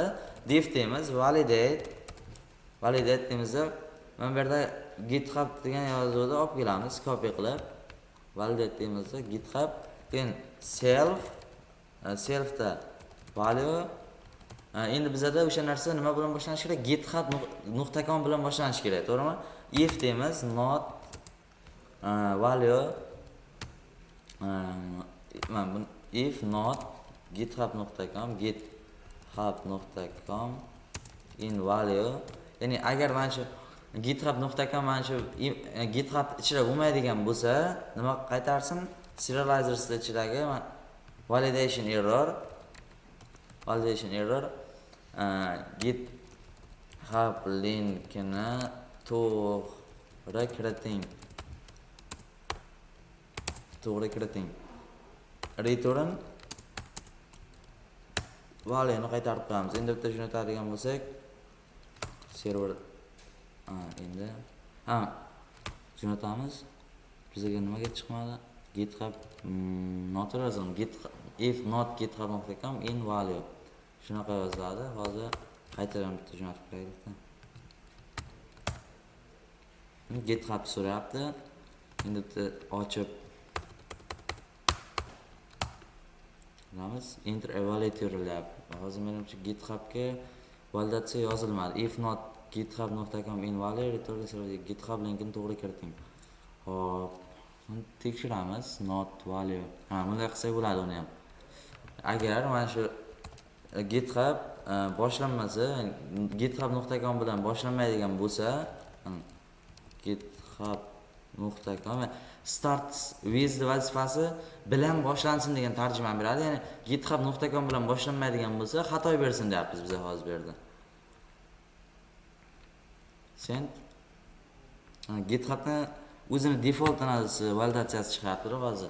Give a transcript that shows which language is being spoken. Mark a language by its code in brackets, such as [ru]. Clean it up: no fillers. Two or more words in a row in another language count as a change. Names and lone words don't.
[uz] Div deymiz, validate deymizda, mana bu yerda GitHub degan yozuvni olib kelamiz, copy qilib. Validate deymizda GitHub, keyin selfda value. Endi bizada o'sha narsa nima bilan boshlanishi kerak? github.com bilan boshlanishi kerak, to'g'rimi? [en] If deymiz, not value if not github.com in value. [uz] Ya'ni agar mana shu github.com mana shu GitHub ichida bo'lmaydigan bo'lsa, nima qaytarsin? Serializers ichidagi [en] validation error [uz] GitHub linkini to'g'ri kiriting. Return valueni qaytarib qo'yamiz. Endi bitta jo'natadigan bo'lsak, server endi jo'natamiz. Bizga nimaga chiqmadi? GitHub not yozing. [en] If not github.com in value. [uz] Shunaqa yoziladi. Hozir qaytadan bitta jo'natib qo'yaylik-da. GitHub so'rayapti. Endi bitta ochib [en] enter evaluate URL. [uz] Hozir menimcha GitHubga validatsiya yozilmadi. [en] If not github.com in value return GitHub [uz] linkini to'g'ri kiriting. Xo'p, tekshiramiz. [en] Not value. [uz] Bunday qilsak bo'ladi uni ham. Agar mana shu GitHub boshlanmasa, github.com bilan boshlanmaydigan bo'lsa, [en] github.com start with [uz] vazifasi bilan boshlansin degan tarjima beradi. Ya'ni github.com bilan boshlanmaydigan bo'lsa, xato bersin deyapmiz biz hozir bu yerda. Send GitHubni o'zini default analizi validatsiyasi chiqarib hozir.